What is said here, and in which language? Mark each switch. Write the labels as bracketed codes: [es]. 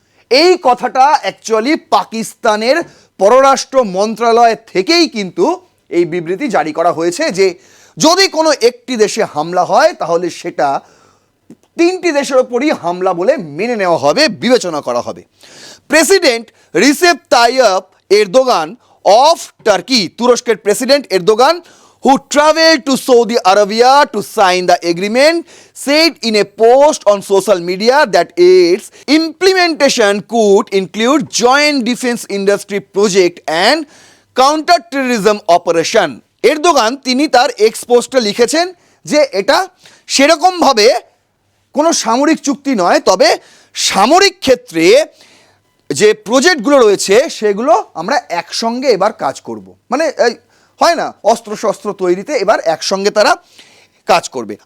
[bn] এই কথাটা অ্যাকচুয়ালি পাকিস্তানের পররাষ্ট্র মন্ত্রণালয় থেকেই কিন্তু এই বিবৃতি জারি করা হয়েছে, যে যদি কোনো একটি দেশে হামলা হয় তাহলে সেটা তিনটি দেশের ওপরই হামলা বলে মেনে নেওয়া হবে, বিবেচনা করা হবে। [en] president Recep Tayyip Erdogan of Turkey, [bn] তুরস্কের president Erdogan, [en] who traveled to Saudi Arabia to sign the agreement, said in a post on social media that its implementation could include joint defense industry project and counter-terrorism operation. [bn] Erdogan তিনি তার x পোস্টে লিখেছেন যে এটা সেরকমভাবে কোনো সামরিক চুক্তি নয়, তবে সামরিক ক্ষেত্রে যে প্রজেক্টগুলো রয়েছে সেগুলো আমরা একসঙ্গে এবার কাজ করব। মানে হয় না, অস্ত্র শস্ত্র তৈরিতে এবার একসঙ্গে তারা কাজ করবে।